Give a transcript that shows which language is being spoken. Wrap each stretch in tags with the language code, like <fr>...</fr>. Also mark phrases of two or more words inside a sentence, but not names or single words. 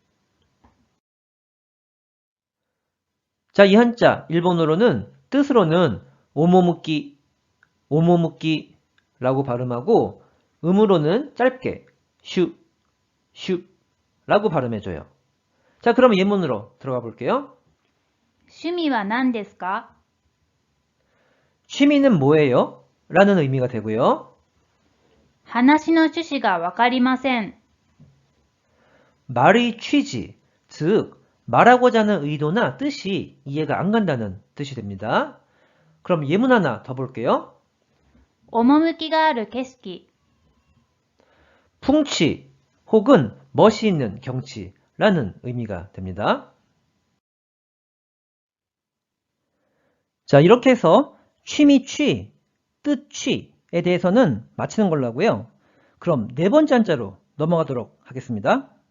<ko>자, 이 한자 일본어로는 뜻으로는 오모무끼라고 발음하고 음으로는 짧게 슈라고 발음해줘요. 자, 그럼 예문으로 들어가 볼게요.</ko> <ja>趣味は何ですか？</ja> <ko>취미는 뭐예요? 라는 의미가 되고요.</ko> <ja>話の趣旨がわかりません。</ja> <ko>말의 취지, 즉 말하고자 하는 의도나 뜻이 이해가 안 간다는 뜻이 됩니다. 그럼 예문 하나 더 볼게요.</ko> <ja>趣がある景色。</ja> <ko>풍치 혹은 멋이 있는 경치라는 라는 의미가 됩니다. 자, 이렇게 해서 취미 취, 뜻 취에 대해서는 마치는 걸로 하고요. 그럼 네 번째 한자로 넘어가도록 하겠습니다.</ko>